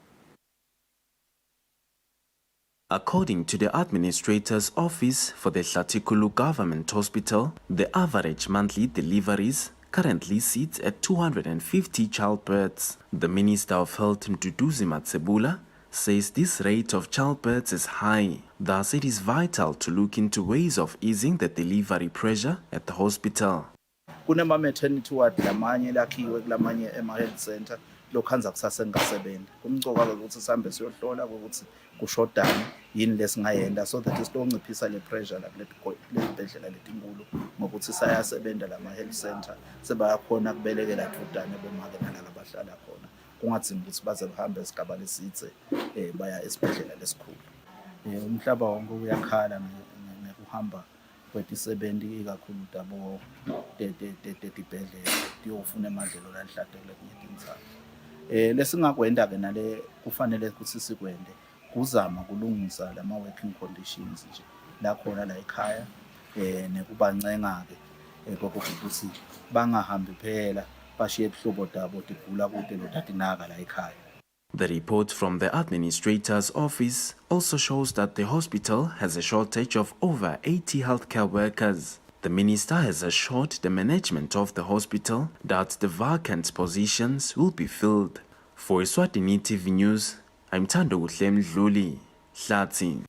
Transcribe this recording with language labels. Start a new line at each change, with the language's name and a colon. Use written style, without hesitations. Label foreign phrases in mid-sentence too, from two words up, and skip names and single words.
English: According to the Administrator's Office for the Hlatikulu Government Hospital, the average monthly deliveries currently sits at 250 childbirths. The Minister of Health, Mduduzi Matsebula, says this rate of childbirths is high. Thus, it is vital to look into ways of easing the delivery pressure at the hospital.
Swati: Kunema
English: maternity ward
Swati: lamanye lakhiwe kulamanye ema-
English: health center
Swati: lokhanza kusase kungasebenzi kumcoka ukuthi sihambe siyohlola ukuthi kushodani yini lesingayenza
English: so that
Swati: sizonciphisa le pressure la kulezibhedlela letinkulu ngokuthi sayasebenza lama
English: health center
Swati: sebayakhona kubelekela dudane bomake nalala bahlala khona kungadzingi ukuthi baze bahambe esigaba lesitse baya esibhedlela lesikhulu. Umhlaba wonke uyakhala ngekuhamba kwetisebenti ikakhulu tabo tibhedlela tiyofuna emadlelo lanhlatelo kwenye tindzawo. Lesingakwenda-ke nale kufanele ukuthi sikwende kuzama kulungisa lama
English: working conditions
Swati: nje la khona la ekhaya nekubancenga-ke kokuthi bangahambi phela bashiye ibhlobo tabo tigula kude lotatinaka la ekhaya.
English: The report from the administrator's office also shows that the hospital has a shortage of over 80 healthcare workers. The minister has assured the management of the hospital that the vacant positions will be filled. For Eswatini TV News, I'm Thando Mdluli, Hlathi.